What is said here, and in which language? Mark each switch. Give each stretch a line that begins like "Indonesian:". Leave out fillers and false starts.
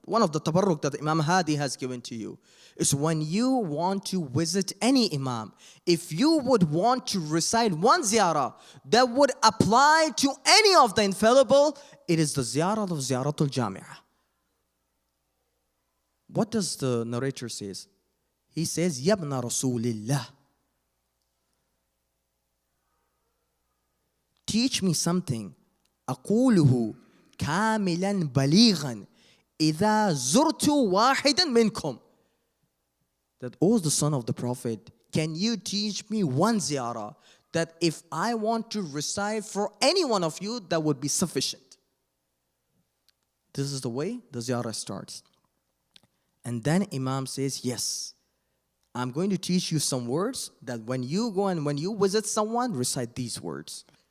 English: One of the tabarruk that Imam Hadi has given to you is when you want to visit any imam, if you would want to recite one ziyarah that would apply to any of the infallible, it is the ziyarah of Ziyaratul Jami'ah. What does the narrator say? He says,
Arabic: "Yabna Rasulillah,
English: teach me something.
Arabic: أقوله كاملا بليغا إذا زرت واحدا منكم."
English: That, "Oh, the son of the Prophet, can you teach me one ziyarah that if I want to recite for any one of you, that would be sufficient." This is the way the ziyarah starts. And then Imam says, "Yes, I'm going to teach you some words that when you go and when you visit someone, recite these words."